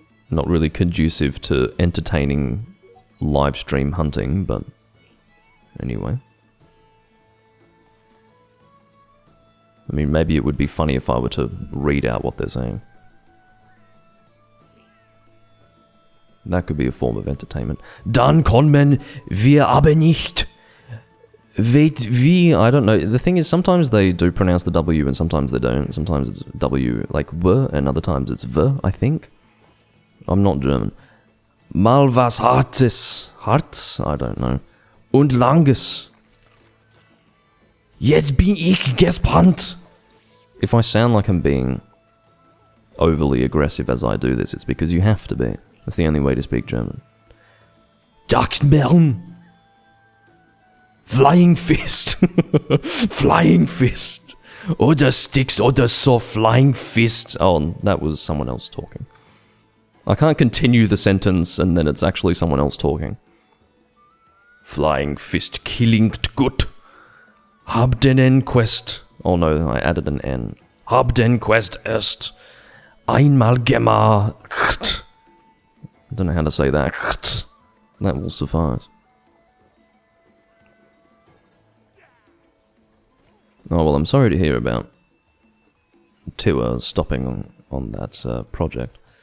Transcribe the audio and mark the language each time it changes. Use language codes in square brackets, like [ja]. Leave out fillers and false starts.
[en] Not really conducive to entertaining live stream hunting, but anyway. I mean, maybe it would be funny if I were to read out what they're saying. That could be a form of entertainment. [de] Dann kommen wir aber nicht. [en] Wait, wie? I don't know. The thing is, sometimes they do pronounce the W and sometimes they don't. Sometimes it's W like W and other times it's V, I think. I'm not German. [de] Mal was Hartes. Harz? [en] I don't know. [de] Und Langes. Jetzt bin ich gespannt. [en] If I sound like I'm being overly aggressive as I do this, it's because you have to be. That's the only way to speak German. [de] Jagdbären. Flying Fist. Flying Fist. Oder Sticks oder so. Flying Fist. [en] Oh, that was someone else talking. I can't continue the sentence and then it's actually someone else talking. [de] Flying Fist klingt gut. Hab den Quest. [en] Oh no, I added an N. [de] Hab den Quest erst einmal gemacht. [en] I don't know how to say that. That will suffice. Oh well, I'm sorry to hear about Tua stopping on that project.